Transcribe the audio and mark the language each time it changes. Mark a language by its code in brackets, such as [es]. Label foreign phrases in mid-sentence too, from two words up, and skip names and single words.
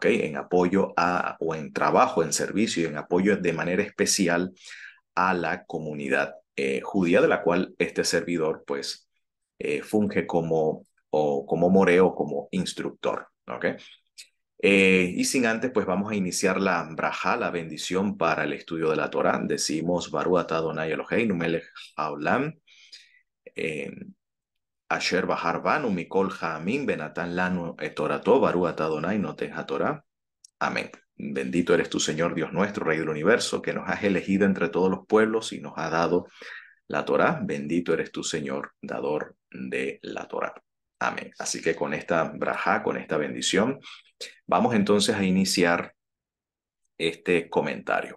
[es] En apoyo o en trabajo, en servicio y en apoyo de manera especial a la comunidad judía, de la cual este servidor, pues, funge como moreo, como instructor, ¿ok? Y sin antes, pues vamos a iniciar la brajá, la bendición para el estudio de la Torá. Decimos, [he] ברוך אתה אדוני אלוהינו מלך העולם, אה, אשר בחר בנו מכל העמים ונתן לנו את תורתו, ברוך אתה אדוני נותן התורה. [es] Amén. Bendito eres tu Señor Dios nuestro, Rey del universo, que nos has elegido entre todos los pueblos y nos ha dado la Torá. Bendito eres tu Señor, dador de la Torá. Amén. Así que con esta brajá, con esta bendición, vamos entonces a iniciar este comentario.